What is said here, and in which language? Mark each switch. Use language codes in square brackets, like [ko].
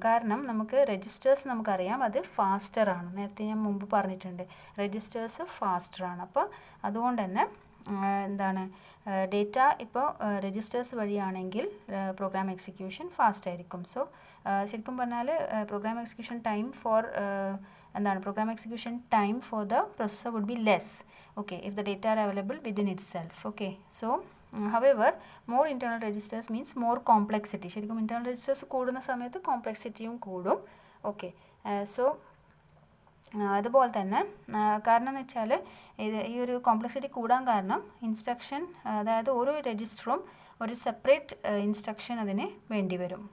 [ml] കാരണം നമുക്ക് രജിസ്റ്റേഴ്സ് നമുക്കറിയാം അത് ഫാസ്റ്ററാണ്, നേരത്തെ ഞാൻ മുമ്പ് പറഞ്ഞിട്ടുണ്ട് രജിസ്റ്റേഴ്സ് ഫാസ്റ്ററാണ്. അപ്പോൾ അതുകൊണ്ട് തന്നെ എന്താണ് ഡേറ്റ ഇപ്പോൾ രജിസ്റ്റേഴ്സ് വഴിയാണെങ്കിൽ പ്രോഗ്രാം എക്സിക്യൂഷൻ ഫാസ്റ്റ് ആയിരിക്കും. [en] so [ml] ശരിക്കും പറഞ്ഞാൽ [en] Program execution time for program execution time for the processor would be less, okay, if the data are available within itself. Okay, so however, more internal registers means more complexity. [ml] ശരിക്കും internal registers കൂടുന്ന സമയത്ത് കോംപ്ലക്സിറ്റിയും കൂടും. Okay, so അതുപോലെ തന്നെ കാരണം എന്ന് വെച്ചാൽ ഈ ഒരു കോംപ്ലക്സിറ്റി കൂടാൻ കാരണം ഇൻസ്ട്രക്ഷൻ, അതായത് ഓരോ രജിസ്റ്ററും ഒരു സെപ്പറേറ്റ് ഇൻസ്ട്രക്ഷൻ അതിന് വേണ്ടി വരും.